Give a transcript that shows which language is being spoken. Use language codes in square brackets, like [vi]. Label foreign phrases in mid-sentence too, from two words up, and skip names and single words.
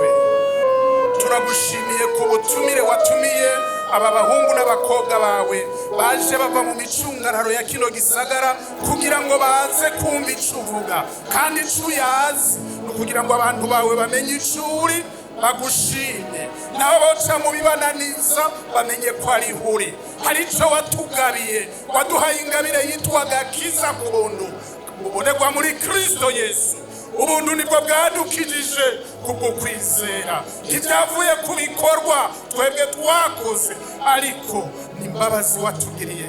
[rn] Turagushimiye ku butumire watumiye aba bahungu n'abakobwa bawe baje bava mu micungararo ya kino gisagara kugira ngo baze kumva ico uvuga, kandi ico uyazi no kugira ngo abantu bawe bamenye ico uri, bagushime. Nabo boca mu bibananiza bamenye ko ari huri. Hari ico watugabiye, waduhaye ingabire yitwa agakiza ku buntu ubonegwa muri Kristo Yesu. Ubuntu nibwo bwadukijije kubwo kwizera, ntibyavuye ku bikorwa twebwe twakoze, ariko n'imbabazi watugiriye.